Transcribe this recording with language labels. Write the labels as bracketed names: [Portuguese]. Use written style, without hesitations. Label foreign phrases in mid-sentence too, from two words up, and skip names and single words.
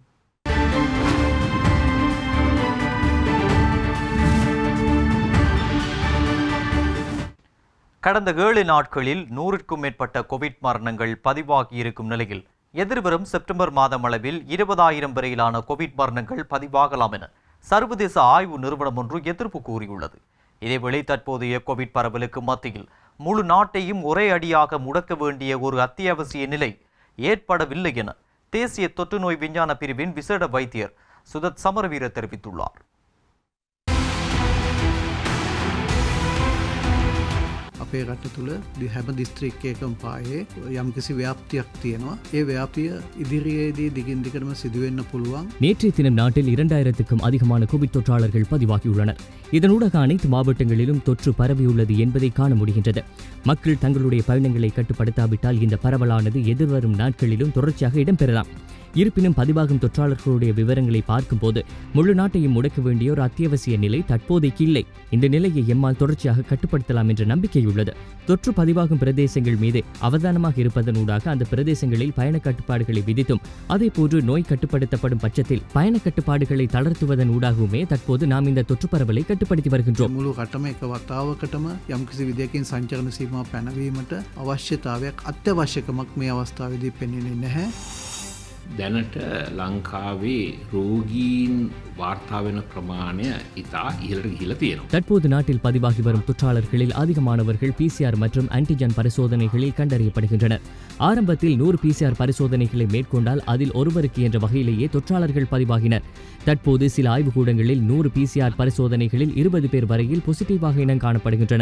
[Tamil] கடந்த 7 நாட்களில் 100க்கும் மேற்பட்ட கோவிட் மரணங்கள் பதிவாகியிருக்கும் நிலையில் எதிர்வரும் செப்டம்பர் மாதம் அளவில் 20,000 வரையிலான கோவிட் மரணங்கள் பதிவாகலாம் என சர்வதேச ஆய்வு நிறுவனம் ஒன்று எதிர்ப்பு கூறியுள்ளது. இதேவேளை தற்போதைய கோவிட் பரவலுக்கு மத்தியில் முழு நாட்டையும் ஒரே அடியாக முடக்க வேண்டிய ஒரு அத்தியாவசிய நிலை ஏற்படவில்லை என தேசிய தொற்றுநோய் விஞ்ஞான பிரிவின் விசேட வைத்தியர் சுதத் சமரவீர தெரிவித்துள்ளார். [Sinhala] අපේ රට තුළ හැම දිස්ත්‍රික්කයකම පායේ යම්කිසි ව්‍යාප්තියක් තියෙනවා. ඒ ව්‍යාප්තිය ඉදිරියේදී දිගින් දිගටම සිදුවෙන්න පුළුවන්. [Tamil] நேற்றைய தினம் நாட்டில் 2000க்கும் அதிகமான கோவிட் தொற்றாளர்கள் பதிவாகியுள்ளனர். இதனூடாக அனைத்து மாவட்டங்களிலும் தொற்று பரவியுள்ளது என்பதை காண முடிகின்றது. மக்கள் தங்களுடைய பயணங்களை கட்டுப்படுத்தாவிட்டால் இந்த பரவலானது எதிர்வரும் நாட்களிலும் தொடர்ச்சியாக இடம்பெறலாம். இருப்பினும் பதிவாகும் தொற்றாளர்களுடைய விவரங்களை பார்க்கும்போது முழு நாட்டையும் முடக்க வேண்டிய ஒரு அத்தியாவசிய நிலை தற்போதைக்கு இல்லை. இந்த நிலையை எம்மால் தொடர்ச்சியாக கட்டுப்படுத்தலாம் என்ற நம்பிக்கையுள்ளது. தொற்று பதிவாகும் பிரதேசங்கள் மீது அவதானமாக இருப்பதனூடாக அந்த பிரதேசங்களில் பயண கட்டுப்பாடுகளை விதித்தும் அதேபோன்று நோய் கட்டுப்படுத்தப்படும் பட்சத்தில் பயண கட்டுப்பாடுகளை தளர்த்துவதன் ஊடாகவுமே தற்போது நாம் இந்த தொற்று பரவலை கட்டுப்படுத்தி வருகின்றோம். [Sinhala] මුළු රටම එක වතාවකටම යම්කිසි විදියකින් සංචරණ සීමා පැනවීමට අවශ්‍යතාවයක් අත්‍යවශ්‍යකමක් මේ අවස්ථාවේදී පෙනෙන්නේ නැහැ. දැනට ලංකාවේ රෝගීන් වාර්තා වෙන ප්‍රමාණය ඉතා ඉහළට ගිහිලා තියෙනවා. [Tamil] தற்போது நாட்டில் பதிவாகி வரும் தொற்றாளர்களில் அதிகமானவர்கள் PCR மற்றும் ஆன்டிஜன் பரிசோதனைகளில் கண்டறியப்படுகின்றனர். ஆரம்பத்தில் 100 PCR பரிசோதனைகளை மேற்கொண்டால் அதில் ஒருவருக்கு என்ற வகையிலேயே தொற்றாளர்கள் பதிவாகினர். தற்போது சில ஆய்வுக்கூடங்களில் 100 PCR பரிசோதனைகளில் 20 பேர் வரையில் பாசிட்டிவாக இனம் காணப்படுகின்றனர்.